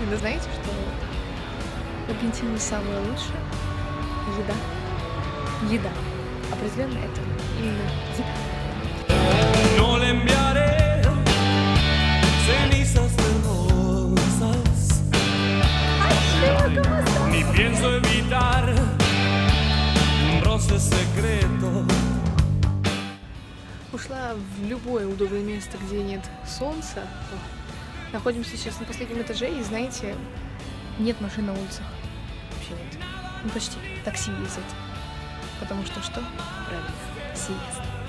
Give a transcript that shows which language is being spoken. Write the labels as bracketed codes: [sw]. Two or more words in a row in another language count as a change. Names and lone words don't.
[ru] Но знаете, что в Аргентине самое лучшее? Еда. Еда. Определенно это именно еда. [es] No le enviaré cenizas de rosas, ni pienso evitar un roce secreto. [ru] Ушла в любое удобное место, где нет солнца. Находимся сейчас на последнем этаже, и знаете, нет машин на улицах. Вообще нет. Ну почти. Такси ездят. Потому что что? Правильно. Сиеста.